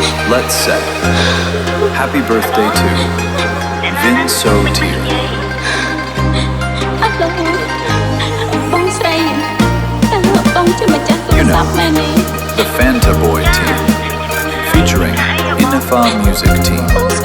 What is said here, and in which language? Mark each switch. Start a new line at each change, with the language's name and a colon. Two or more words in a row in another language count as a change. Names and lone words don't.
English: Let's say, happy birthday to Vin So Tier.
Khmer: អត់លោកបងស្រីតើបងជាម្ចាស់ទូរស័ព្ទមែនទេ
English: The Fanta Boy Team, featuring Inafa Music Team.